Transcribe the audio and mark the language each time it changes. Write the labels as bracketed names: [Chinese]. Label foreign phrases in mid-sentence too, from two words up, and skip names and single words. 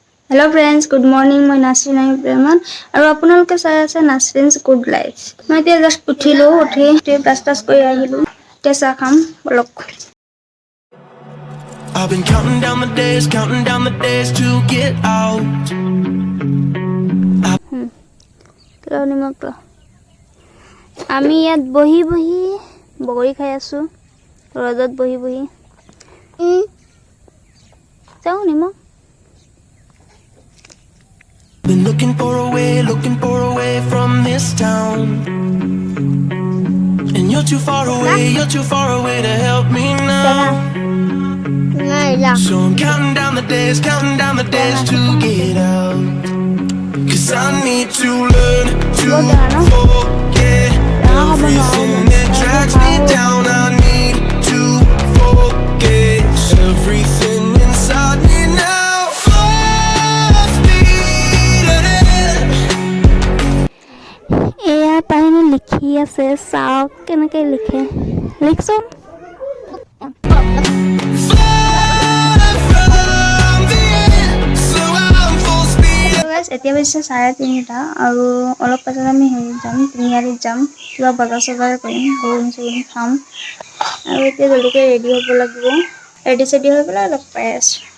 [English] Hello friends, good morning. [Assamese] My Nasrin আৰু আপোনালোকে চাই আছে Nasrin's [English] good life. [Assamese] মই এতিয়া জাস্ট উঠিলো, উঠি ব্ৰাছ কৰি আহিলো। এতিয়া চাহ খাম বলক। [English] I've been counting down the days to get out. [Assamese] আমি ইয়াত বহি বগৰী খাই আছো ৰ'দত বহি যাও নিমক [English] Been looking for a way from this town. And you're too far away to help me now. So I'm counting down the days to get out. 'Cause I need to learn to forget everything that drags me down. I need to forget everything inside me now. Full speed ahead. [Assamese] এয়া পাইনে লিখি আছে চাওক কেনেকে লিখে লিখছোন এতিয়া বেছি 3:30 আৰু অলপ পাছত আমি যাম তিনিআলিত যাম কিবা বজাৰ কৰিম গৰম খাম আৰু এতিয়া জলদিকে ৰেডি হ'ব লাগিব ৰেডি হৈ পেলাই লগ পাই আছো